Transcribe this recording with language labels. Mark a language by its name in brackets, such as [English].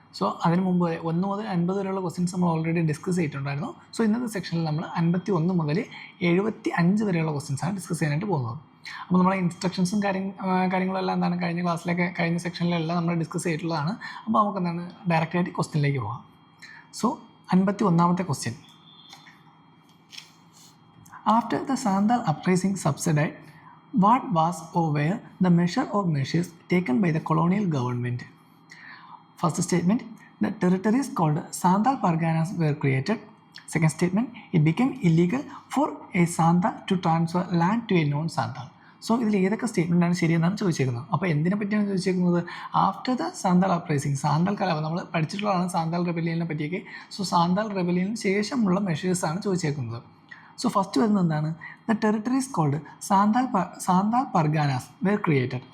[Malayalam] So അതിന് മുമ്പ് 1 മുതൽ 50 വരെയുള്ള ക്വസ്റ്റ്യൻസ് നമ്മൾ ഓൾറെഡി ഡിസ്കസ് ചെയ്തിട്ടുണ്ടായിരുന്നു. സോ ഇന്നത്തെ സെക്ഷനിൽ നമ്മൾ 51 മുതൽ 75 വരെയുള്ള ക്വസ്റ്റ്യൻസ് ആണ് ഡിസ്കസ് ചെയ്യാനായിട്ട് പോകുന്നത്. അപ്പോൾ നമ്മളെ ഇൻസ്ട്രക്ഷൻസും കാര്യങ്ങളെല്ലാം എന്താണ് കഴിഞ്ഞ സെക്ഷനിലെല്ലാം നമ്മൾ ഡിസ്കസ് ചെയ്തിട്ടുള്ളതാണ്. അപ്പോൾ നമുക്ക് എന്താണ് ഡയറക്റ്റായിട്ട് ക്വസ്റ്റ്യനിലേക്ക് പോകാം. So 51ാമത്തെ question. [English] After the Sandal uprising subsided, what was or were the measures taken by the colonial government? First statement, the territories called Sandal Parganas were created. Second statement, it became illegal for a Sandal to transfer land to a non-Sandal. [Malayalam] So ഇതിൽ ഏതൊക്കെ സ്റ്റേറ്റ്മെൻറ്റാണ് ശരിയെന്നാണ് ചോദിച്ചേക്കുന്നത്. അപ്പോൾ എന്തിനെ പറ്റിയാണ് ചോദിച്ചേക്കുന്നത്? [English] after the Santhal uprising, [Malayalam] Santhal കലാപം നമ്മൾ പഠിച്ചിട്ടുള്ളതാണ് സാന്താൾ റെബലിയനെ പറ്റിയൊക്കെ. So Santhal റെബലിയന് ശേഷമുള്ള മെഷേഴ്സാണ് ചോദിച്ചേക്കുന്നത്. So first വരുന്നത് എന്താണ്? [English] The territories called Santhal Parganas were created.